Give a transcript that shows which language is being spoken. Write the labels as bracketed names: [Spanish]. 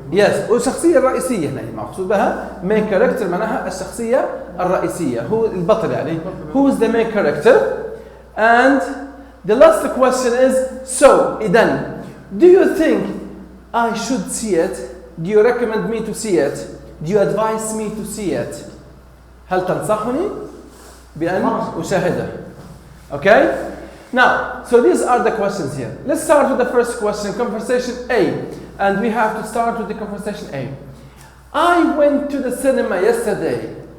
[Arabic] يس، والشخصية الرئيسية هنا مقصود بها [English] main character [Arabic] معناها الشخصية الرئيسية، هو البطل يعني. [English] Who is the main character? And the last question is, so [Arabic] إذن [English] do you think I should see it? Do you recommend me to see it? Do you advise me to see it? [Arabic] هل تنصحني بأن أشاهده؟ [English] Okay? Now, so these are the questions here. Let's start with the first question, conversation A. And we have to start with the conversation A. I went to the cinema yesterday.